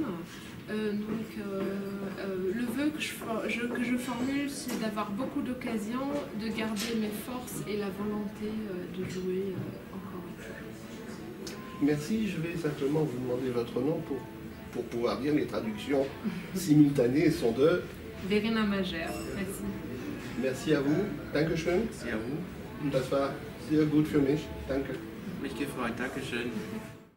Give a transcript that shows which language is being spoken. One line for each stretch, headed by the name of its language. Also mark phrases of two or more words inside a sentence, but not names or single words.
French: Donc le vœu que je formule, c'est d'avoir beaucoup d'occasions, de garder mes forces et la volonté de jouer encore une fois. Merci, je vais simplement vous demander votre nom pour pouvoir dire les traductions simultanées sont de... Verena Mager, merci. Merci à vous, Dankeschön. Merci à vous.
German: Das war sehr gut für mich, danke. Mich gefreut, Dankeschön.